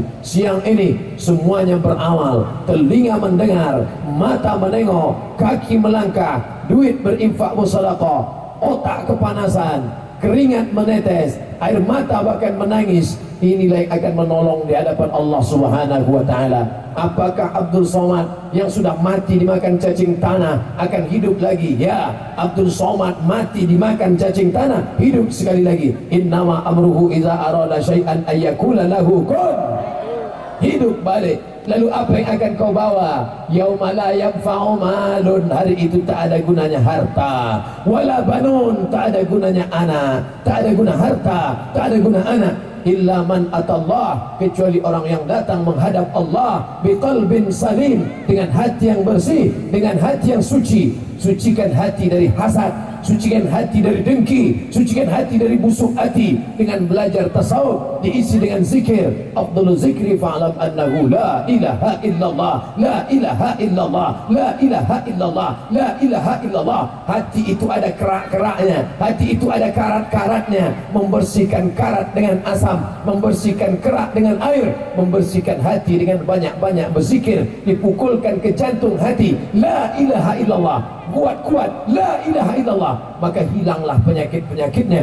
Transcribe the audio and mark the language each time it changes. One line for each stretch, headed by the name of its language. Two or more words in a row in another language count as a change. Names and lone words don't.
Indonesian: Siang ini semuanya beramal, telinga mendengar, mata menengok, kaki melangkah, duit berinfak bersedekah, otak kepanasan, keringat menetes, air mata bahkan menangis. Inilah yang akan menolong di hadapan Allah
Arabic: سبحانه وتعالى.
Indonesian: Apakah Abdul Somad yang sudah mati dimakan cacing tanah akan hidup lagi? Ya, Abdul Somad mati dimakan cacing tanah, hidup sekali lagi.
Arabic: إنما أمره إذا أراد شيئا أن يقول له كن.
Indonesian: Hidup balik. Lalu apa yang akan kau bawa?
Arabic: يوم لا ينفع مال,
Indonesian: hari itu tak ada gunanya harta,
Arabic: ولا بنون,
Indonesian: tak ada gunanya anak, tak ada guna harta, tak ada guna anak,
Arabic: إلا من أتى الله,
Indonesian: kecuali orang yang datang menghadap Allah
Arabic: بقلب سليم,
Indonesian: dengan hati yang bersih, dengan hati yang suci. Sucikan hati dari hasad, sucikan hati dari dengki, sucikan hati dari busuk hati dengan belajar tasawuf diisi dengan zikir.
Arabic: أفضل الذكر فاعلم أنه لا إله إلا الله، لا إله إلا الله، لا إله إلا الله، لا إله إلا الله.
Indonesian: Hati itu ada kerak-keraknya, hati itu ada karat-karatnya. Membersihkan karat dengan asam, membersihkan kerak dengan air, membersihkan hati dengan banyak-banyak berzikir, dipukulkan ke jantung hati,
Arabic: لا إله إلا الله,
Indonesian: kuat-kuat
Arabic: لا إله إلا الله,
Indonesian: maka hilanglah penyakit-penyakitnya.